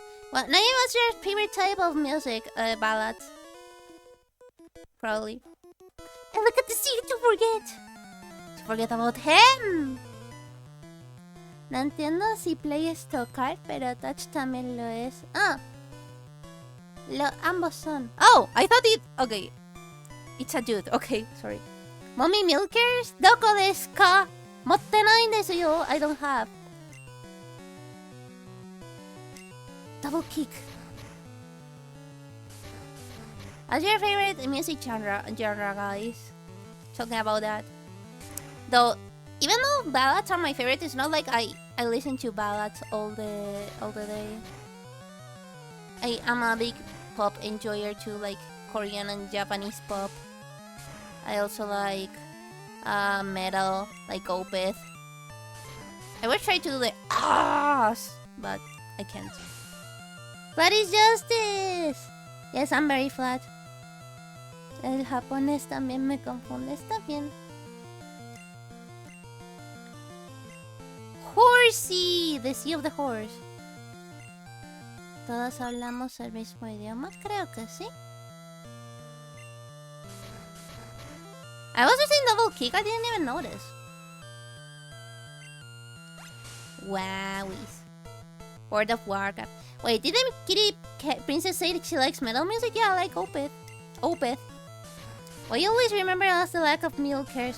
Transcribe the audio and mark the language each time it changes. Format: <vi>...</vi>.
<en>What what's your favorite type of music? Ballads. Probably. And look at the secret to forget. To forget about him.</en> <es>No entiendo si play es tocar, pero touch también lo es.</es> <en>Ah.</en> <es>Ambos son.</es> <en>Oh, I thought it... Okay. It's a dude. Okay, sorry. Mommy Milkers?</en> <ja>Doko desu ka? Motte nai desu yo.</ja> <en>I don't have. Double kick. What's your favorite music genre, guys? Talking about that. Though, even though ballads are my favorite, it's not like I listen to ballads all the day. I am a big pop enjoyer too, like Korean and Japanese pop. I also like metal, like Opeth. I would try to do the but I can't. Flat is justice! Yes, I'm very flat.</en> <es>El japonés también me confunde. Está bien.</es> <en>Horsey! The Sea of the Horse.</en> <es>¿Todos hablamos el mismo idioma? Creo que sí.</es> <en>I was using double kick, I didn't even notice. Wowies. World of Warcraft. Wait, didn't Kitty Princess say that she likes metal music? Yeah, I like Opeth. Why you always remember us the lack of milkers?</en>